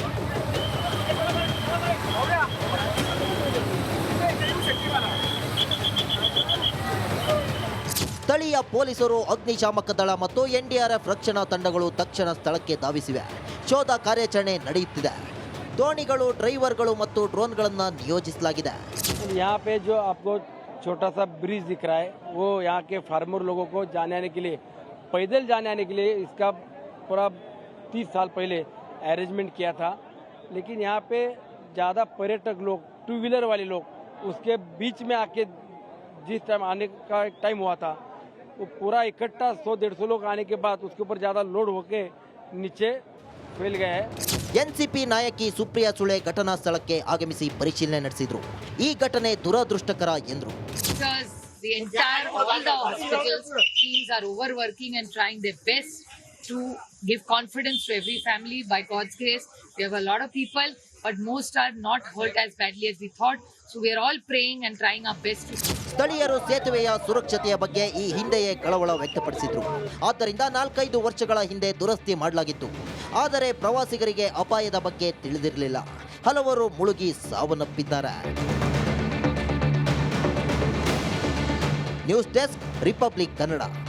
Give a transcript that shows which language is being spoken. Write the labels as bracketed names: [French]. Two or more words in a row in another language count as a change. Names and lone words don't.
[Kannada] ಸ್ಥಳೀಯ ಪೊಲೀಸರು, ಅಗ್ನಿಶಾಮಕ ದಳ ಮತ್ತು NDRF ರಕ್ಷಣಾ ತಂಡಗಳು ತಕ್ಷಣ ಸ್ಥಳಕ್ಕೆ ಧಾವಿಸಿವೆ. ಶೋಧ ಕಾರ್ಯಾಚರಣೆ ನಡೆಯುತ್ತಿದೆ. ದೋಣಿಗಳು, ಡ್ರೈವರ್ಗಳು ಮತ್ತು ಡ್ರೋನ್ಗಳನ್ನು ನಿಯೋಜಿಸಲಾಗಿದೆ. [Hindi] यहाँ पे जो आपको छोटा सा ब्रिज दिख रहा है वो यहाँ के फार्मर लोगों को जाने आने के लिए, पैदल जाने आने के लिए इसका पूरा 30 साल पहले अरेंजमेंट किया था. लेकिन यहाँ पे ज़्यादा पर्यटक लोग, 2 व्हीलर वाले लोग उसके बीच में आके जिस टाइम आने का टाइम हुआ था वो पूरा इकट्ठा 100-150 लोग आने के बाद उसके ऊपर ज़्यादा लोड होके नीचे फैल गया है. [Kannada] NCP ನಾಯಕಿ ಸುಪ್ರಿಯಾ ಸುಳೆ ಘಟನಾ ಸ್ಥಳಕ್ಕೆ ಆಗಮಿಸಿ ಪರಿಶೀಲನೆ ನಡೆಸಿದ್ರು. ಈ ಘಟನೆ ದುರದೃಷ್ಟಕರ ಎಂದರು. [English] The entire, all the hospitals teams are overworking and trying their best to give confidence to every family. By God's grace, we have a lot of people, but most are not hurt as badly as we thought. So we are all praying and trying our best to. [Kannada] ಸ್ಥಳೀಯರು ಸೇತುವೆಯ ಸುರಕ್ಷತೆಯ ಬಗ್ಗೆ ಈ ಹಿಂದೆಯೇ ಕಳವಳ ವ್ಯಕ್ತಪಡಿಸಿದ್ರು. ಆದ್ದರಿಂದ 4-5 ವರ್ಷಗಳ ಹಿಂದೆ ದುರಸ್ತಿ ಮಾಡಲಾಗಿತ್ತು. ಆದರೆ ಪ್ರವಾಸಿಗರಿಗೆ ಅಪಾಯದ ಬಗ್ಗೆ ತಿಳಿದಿರಲಿಲ್ಲ. ಹಲವರು ಮುಳುಗಿ ಸಾವನ್ನಪ್ಪಿದ್ದಾರೆ. [English] News desk, [Kannada] ರಿಪಬ್ಲಿಕ್ ಕನ್ನಡ.